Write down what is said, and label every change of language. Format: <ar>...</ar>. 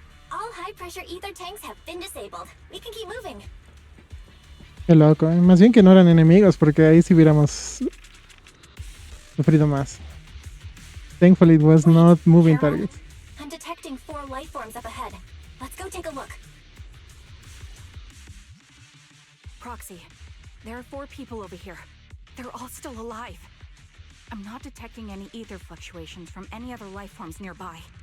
<en>All high-pressure ether tanks have been disabled. We can keep moving.</en> <es>Qué loco, ¿eh? Más bien que no eran enemigos, porque ahí sí hubiéramos sufrido más.</es> <en>Thankfully, it was not moving Heron, targets. I'm detecting 4 life forms up ahead. Let's go take a look. Proxy, there are 4 people over here. They're all still alive. I'm not detecting any ether fluctuations from any other life forms nearby.</en>